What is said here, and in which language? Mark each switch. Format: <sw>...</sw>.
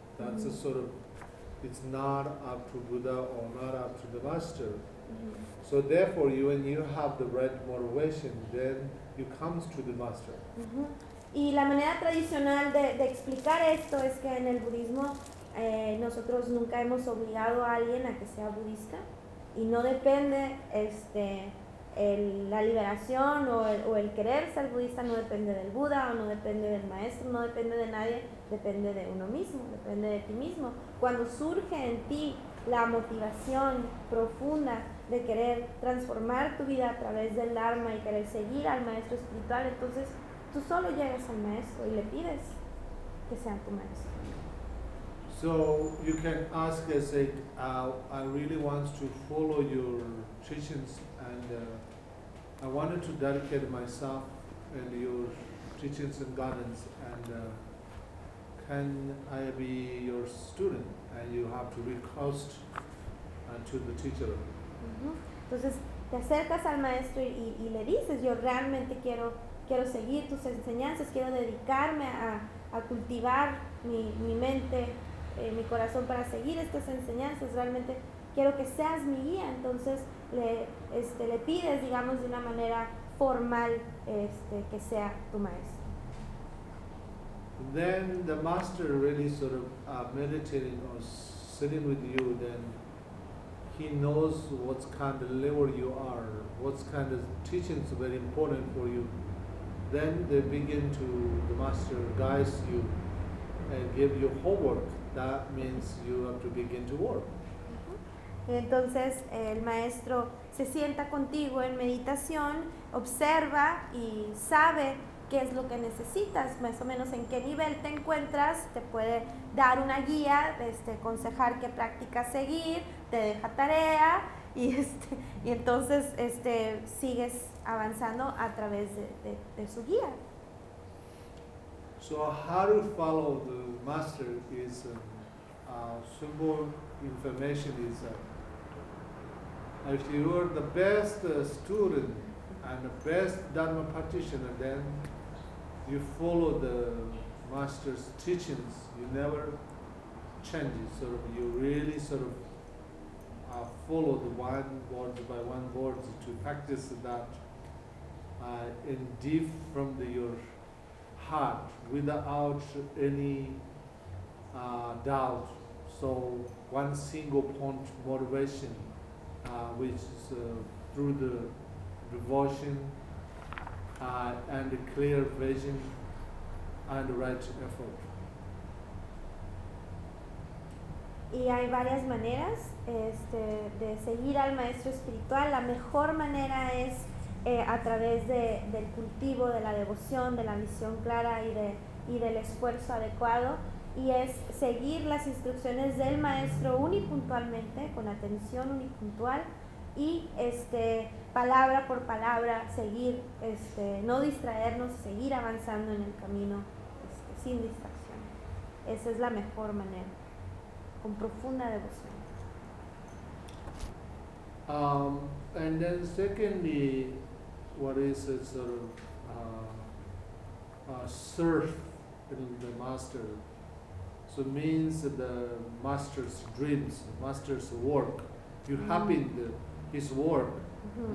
<en>That's mm-hmm. a sort of it's not up to Buddha or not up to the master. Mm-hmm. So therefore you when you have the right motivation then you come to the master. Mm-hmm.</en> <es>Y la manera tradicional de explicar esto es que en el budismo nosotros nunca hemos obligado a alguien a que sea budista y no depende la liberación o el querer ser budista no depende del Buda o no depende del maestro, no depende de nadie, depende de uno mismo, depende de ti mismo. Cuando surge en ti la motivación profunda de querer transformar tu vida a través del Dharma y querer seguir al maestro espiritual, entonces tú solo llegas al maestro y le pides que sea tu maestro.</es> <en>So you can ask and say, I really want to follow your teachings and I wanted to dedicate myself and your teachings and guidance and can I be your student? And you have to request to the teacher. Mm-hmm.</en> <es>Entonces te acercas al maestro y le dices, yo realmente quiero seguir tus enseñanzas, quiero dedicarme a, a cultivar mi mente, mi corazón para seguir estas enseñanzas. Realmente quiero que seas mi guía. Entonces le pides, digamos, de una manera formal, que sea tu maestro.</es> <en>Then the master really sort of meditating or sitting with you, then he knows what kind of level you are, what kind of teachings are very important for you. Then they begin to, the master guides you and give you homework. That means you have to begin to work.</en> <es>Entonces el maestro se sienta contigo en meditación, observa y sabe qué es lo que necesitas, más o menos en qué nivel te encuentras, te puede dar una guía, aconsejar qué práctica seguir, te deja tarea y entonces sigues avanzando a través de su guía.</es> <en>So how to follow the master is simple information is if you are the best student and the best Dharma practitioner, then you follow the master's teachings, you never change it. Sort of, you really sort of follow the one word by one word to practice that in deep from your heart without any doubt. So one single point motivation, which is through the devotion, and a clear vision and the right effort.</en> <es>Y hay varias maneras de seguir al maestro espiritual. La mejor manera es a través del cultivo, de la devoción, de la visión clara y del esfuerzo adecuado, y es seguir las instrucciones del maestro unipuntualmente, con atención unipuntual, y palabra por palabra seguir, no distraernos, seguir avanzando en el camino sin distracción. Esa es la mejor manera, con profunda devoción.</es> <en>And then secondly, what is a sort of surf in the master, so it means the master's dreams, the master's work, you happy in his work. Mm-hmm.</en>